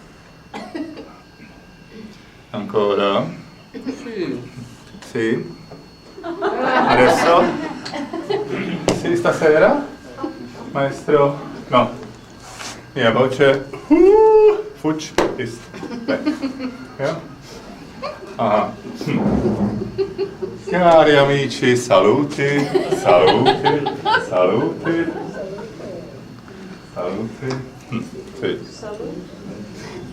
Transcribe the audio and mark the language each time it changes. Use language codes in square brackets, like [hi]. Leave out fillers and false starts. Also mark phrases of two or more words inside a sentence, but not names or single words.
[it] Ancora? Sì. Sì? Adesso? Sì, stasera? Maestro? No, Mia voce [de] futsch ist weg. Ja? Aha. [it] Cari amici, saluti, saluti, saluti, saluti. Sì.